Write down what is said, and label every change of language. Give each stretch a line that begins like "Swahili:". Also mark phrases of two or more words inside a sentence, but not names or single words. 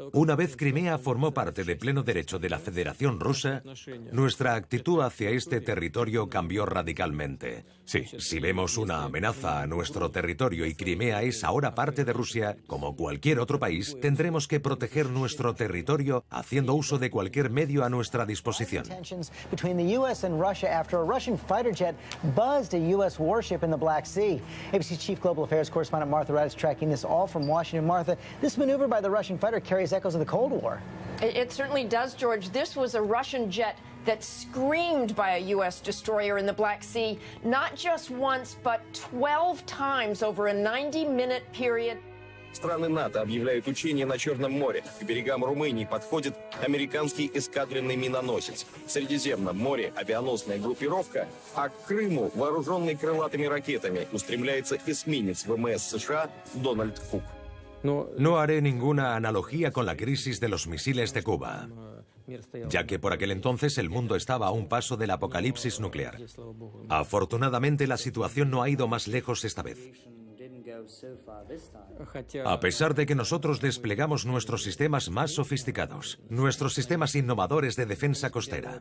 Spanish: Una vez Crimea formó parte de pleno derecho de la Federación Rusa, nuestra actitud hacia este territorio cambió radicalmente. Sí. Si vemos una amenaza a nuestro territorio y Crimea es ahora parte de Rusia, como cualquier otro país, tendremos que proteger nuestro territorio haciendo uso de cualquier medio a nuestra disposición.
English: Jet buzzed a U.S. warship in the Black Sea. ABC's Chief Global Affairs correspondent Martha Raddatz tracking this all from Washington. Martha, this maneuver by the Russian fighter carries echoes of the Cold War. It certainly does, George. This was a Russian jet that screamed by a U.S. destroyer in the Black Sea, not just once, but 12 times over a 90-minute period.
Russian: Страны НАТО объявляют учения на Черном море. К берегам Румынии подходит американский эскадренный миноносец. В Средиземном море авианосная группировка, а к Крыму, вооруженный крылатыми ракетами, устремляется эсминец ВМС США «Дональд Кук».
Spanish: No haré ninguna analogía con la crisis de los misiles de Cuba, ya que por aquel entonces el mundo estaba a un paso del apocalipsis nuclear. Afortunadamente, la situación no ha ido más lejos esta vez. A pesar de que nosotros desplegamos nuestros sistemas más sofisticados, nuestros sistemas innovadores de defensa costera.